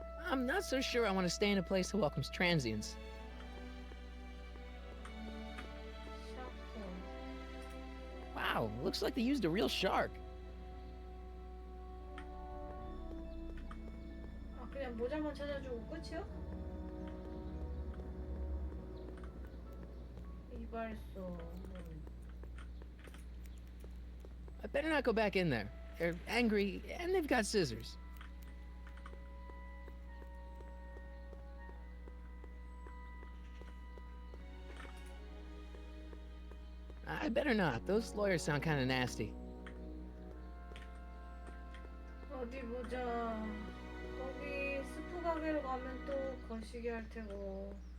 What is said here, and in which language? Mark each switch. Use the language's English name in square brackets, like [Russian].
[English] I'm not so sure I want to stay in a place that welcomes transients. [Korean] 샤프. [English] Wow, looks like they used a real shark. [Korean] 아, 그냥 모자만 찾아주고 끝이야? 이발소. [English] I better not go back in there. They're angry, and they've got scissors. I better not. Those lawyers sound kind of nasty. [Korean] 어디 보자. 거기 스프 가게로 가면 또 거시기 할 테고.